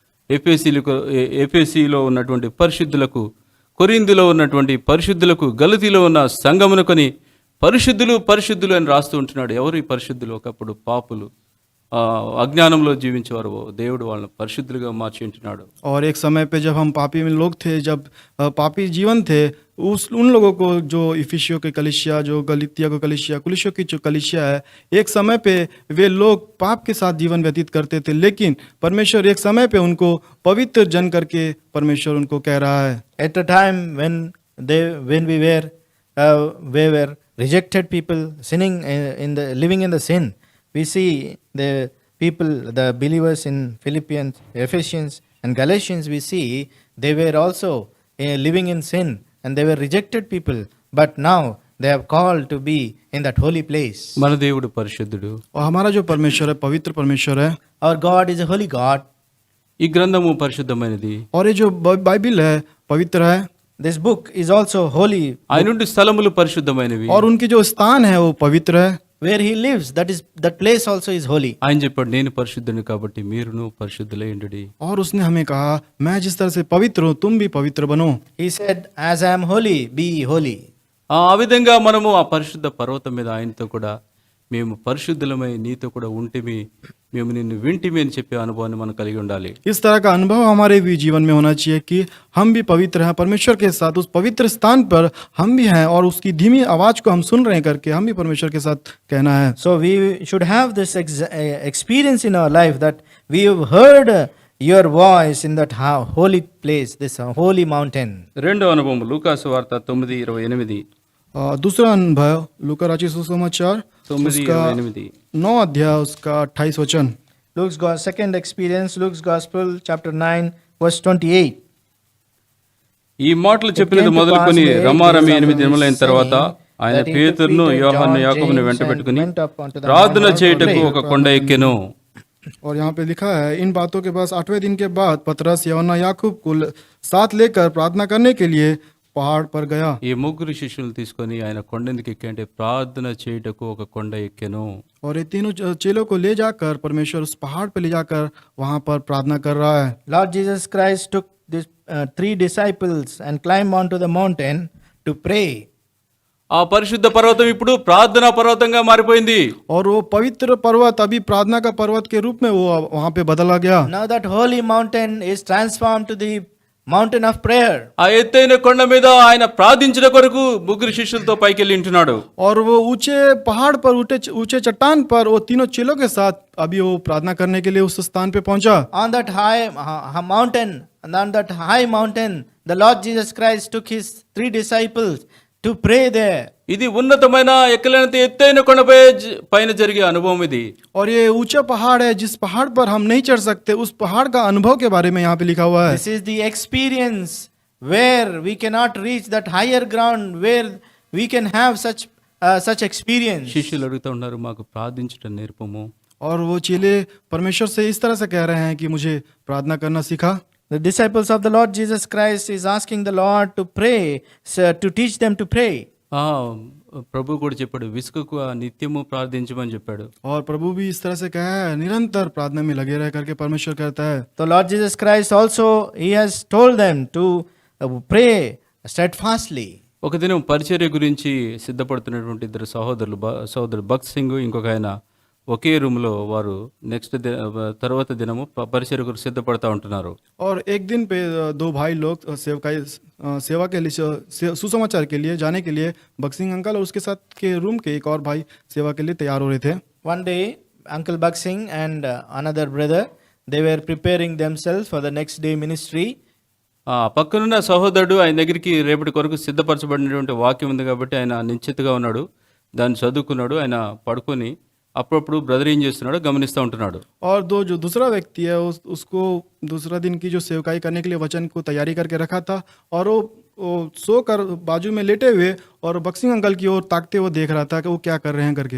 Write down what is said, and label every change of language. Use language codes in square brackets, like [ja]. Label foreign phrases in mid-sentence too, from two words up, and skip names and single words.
[te] ఎఫెసీలో ఉన్నటువంటి పరిశుద్ధులకు, కొరింథీలో ఉన్నటువంటి పరిశుద్ధులకు, గలతీలో ఉన్న సంఘమునకొని పరిశుద్ధులు అని రాస్తూ ఉంటున్నాడు. ఎవరు ఈ పరిశుద్ధులు? ఒకప్పుడు పాపులు, అజ్ఞానంలో జీవించేవారు, దేవుడు వాళ్ళని పరిశుద్ధులుగా మార్చి ఉంటున్నాడు. [hi] और एक समय पे जब हम पापी में लोग थे, जब पापी जीवन थे, उन लोगों को जो इफिसियों के कलीसिया, जो गलातिया को कलीसिया, कुलिसियों की जो कलीसिया है, एक समय पे वे लोग पाप के साथ जीवन व्यतीत करते थे, लेकिन परमेश्वर एक समय पे उनको पवित्र जन करके परमेश्वर उनको कह रहा है। [en] At a time when we were rejected people, sinning living in the sin, we see the people, the believers in Philippians, Ephesians and Galatians, we see they were also living in sin and they were rejected people, but now they have called to be in that holy place. [te] మన దేవుడు పరిశుద్ధుడు. [hi] और हमारा जो परमेश्वर है पवित्र परमेश्वर है। [en] Our God is a holy God. [te] ఈ గ్రంథము పరిశుద్ధమైనది. [hi] और ये जो बाइबिल है पवित्र है। [en] This book is also holy. [te] ఆయన నుండి స్థలములు పరిశుద్ధమైనవి. [hi] और उनकी जो स्थान है वो पवित्र है। [en] Where he lives, that place also is holy. [te] ఆయన చెప్పాడు, నేను పరిశుద్ధుని కాబట్టి మీరును పరిశుద్ధులై ఉండుడి. [hi] और उसने हमें कहा, मैं जिस तरह से पवित्र हूँ तुम भी पवित्र बनो। [en] He said, as I am holy, be ye holy. [te] ఆ విధంగా మనము ఆ పరిశుద్ధ పర్వతం మీద ఆయనతో కూడా మేము పరిశుద్ధులమై నీతో కూడా ఉంటిమి, మేము నిన్ను వింటిమి అని చెప్పే అనుభవాన్ని మనం కలిగి ఉండాలి. [hi] इस तरह का अनुभव हमारे भी जीवन में होना चाहिए कि हम भी पवित्र हैं परमेश्वर के साथ, उस पवित्र स्थान पर हम भी हैं और उसकी धीमी आवाज को हम सुन रहे हैं करके हम भी परमेश्वर के साथ कहना है। [en] So we should have this experience in our life that we have heard your voice in that holy place, this holy mountain. [te] రెండో అనుభవం లూకాసు వార్త 9:28. [hi] दूसरा अनुभव लूका रचित सुसमाचार उसका 9:28. 9 अध्याय उसका 28 वचन। [en] Second experience, Luke's Gospel, chapter 9, verse 28. [te] ఈ మాటలు చెప్పినది మొదలుకొని రమారమి 8 దినములైన తర్వాత ఆయన పేతురును, యోహాను, యాకోబును వెంట పెట్టుకుని ప్రార్థన చేయుటకు ఒక కొండ ఎక్కెను. [hi] और यहाँ पे लिखा है, इन बातों के पास 8वें दिन के बाद पतरस, यूहन्ना, याकूब को साथ लेकर प्रार्थना करने के लिए पहाड़ पर गया। [te] ఈ ముగ్గురు శిష్యులను తీసుకొని ఆయన కొండ ఎందుకు ఎక్కంటే ప్రార్థన చేయుటకు ఒక కొండ ఎక్కెను. [hi] और ये तीनों चेलों को ले जाकर परमेश्वर उस पहाड़ पे ले जाकर वहां पर प्रार्थना कर रहा है। [en] Lord Jesus Christ took these 3 disciples and climbed onto the mountain to pray. [te] ఆ పరిశుద్ధ పర్వతం ఇప్పుడు ప్రార్థనా పర్వతంగా మారిపోయింది. [hi] और वो पवित्र पर्वत अभी प्रार्थना का पर्वत के रूप में वो वहां पे बदला गया। [en] Now that holy mountain is transformed to the mountain of prayer. [te] ఆ ఎత్తైన కొండ మీద ఆయన ప్రార్థించిన కొరకు ముగ్గురు శిష్యులతో పైకి వెళ్ళి ఉంటున్నాడు. [hi] और वो ऊंचे पहाड़ पर, ऊंचे चट्टान पर वो तीनों चेलों के साथ अभी वो प्रार्थना करने के लिए उस स्थान पे पहुंचा। [en] On that high mountain, and on that high mountain, the Lord Jesus Christ took his 3 disciples to pray there. [te] ఇది ఉన్నతమైన ఎక్కలేనంత ఎత్తైన కొండపై పైన జరిగే అనుభవం ఇది. [hi] और ये ऊंचा पहाड़ है, जिस पहाड़ पर हम नहीं चढ़ सकते, उस पहाड़ का अनुभव के बारे में यहाँ पे लिखा हुआ है. [en] This is the experience where we cannot reach that higher ground, where we can have such experience. [te] శిష్యులు అడుగుతూ ఉన్నారు, మాకు ప్రార్థించటం నేర్పము. [hi] और वो चेले परमेश्वर से इस तरह से कह रहे हैं कि मुझे प्रार्थना करना सिखा. [en] The disciples of the Lord Jesus Christ is asking the Lord to pray, to teach them to pray. [te] ప్రభు కూడా చెప్పాడు, విసుకకు నిత్యము ప్రార్థించమని చెప్పాడు. [hi] और प्रभु भी इस तरह से कहा है, निरंतर प्रार्थना में लगे रह करके परमेश्वर कहता है. [en] The Lord Jesus Christ also, he has told them to pray steadfastly. [te] ఒక దినం పరిచర్య గురించి సిద్ధపడుతున్నటువంటి ఇద్దరు సోదరుడు భక్త్ సింగ్, ఇంకొక ఆయన ఒకే రూమ్లో వారు తర్వాత దినము పరిచర్య గురించి సిద్ధపడతా ఉంటున్నారు. [hi] और एक दिन पे दो भाई लोग सेवा के लिए सुसमाचार के लिए जाने के लिए बक्सिंग अंकल और उसके साथ के रूम के एक और भाई सेवा के लिए तैयार हो रहे थे. [en] One day, Uncle Baksing and another brother, they were preparing themselves for the next day ministry. [te] పక్కనున్న సహోదరుడు ఆయన దగ్గరికి రేపటి కొరకు సిద్ధపరచబడినటువంటి వాక్యం ఉంది కాబట్టి ఆయన నిశ్చితగా ఉన్నాడు, దాన్ని చదువుకున్నాడు. ఆయన పడుకొని అప్పుడప్పుడు బ్రదర్ ఏం చేస్తున్నాడో గమనిస్తూ ఉంటున్నాడు. [hi] और जो दूसरा व्यक्ति है उसको दूसरा दिन की जो सेवकाई करने के लिए वचन को तैयारी करके रखा था, और वो सो कर बाजू में लेटे हुए और बक्सिंग अंकल की ओर ताकते हुए देख रहा था कि वो क्या कर रहे हैं करके.